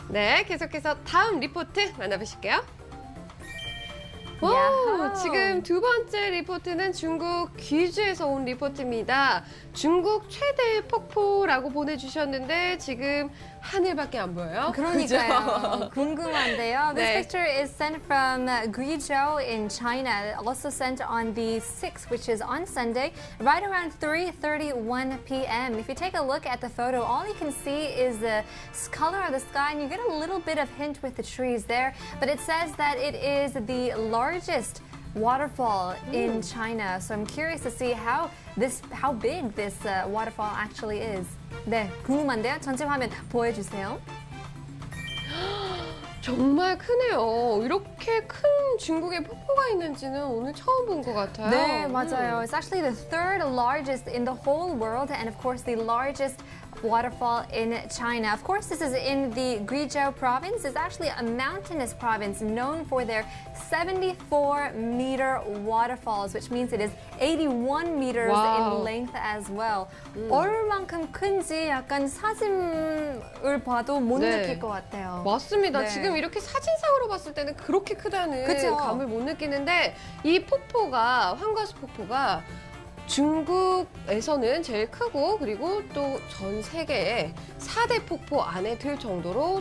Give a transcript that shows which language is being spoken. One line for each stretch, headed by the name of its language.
Korean: 네, 계속해서 다음 리포트 만나보실게요. 야호. 지금 두 번째 리포트는 중국 귀주에서 온 리포트입니다. 중국 최대 폭포라고 보내주셨는데 지금 하늘밖에 안 보여요. 그러니까요. 궁금한데요. This 네.
English: picture is sent from Guizhou in China, also sent on the 6th, which is on Sunday, right around 3:31 p.m. If you take a look at the photo, all you can see is the color of the sky, and you get a little bit of hint with the trees there. But it says that it is the largest waterfall in China. So I'm curious to see how big this waterfall actually is.
Korean: 네, 궁금한데요. 전체 화면 보여주세요. 정말 크네요. 이렇게 큰 중국에 폭포가 있는지는 오늘 처음 본 것 같아요. 네, 맞아요.
English: It's actually the third largest in the whole world, and of course the largest waterfall in China. Of course, this is in the Guizhou province. It's actually a mountainous province known for their 74-meter waterfalls, which means it is 81 meters Wow. in length as well.
Korean: 얼만큼 큰지 약간 사진을 봐도 못 네. 느낄 것 같아요. 맞습니다. 네. 지금 이렇게 사진상으로 봤을 때는 그렇게 크다는 그쵸. 감을 못 느끼는데 이 폭포가 황가수 폭포가 중국에서는 제일 크고 그리고 또 전 세계의 4대 폭포 안에 들 정도로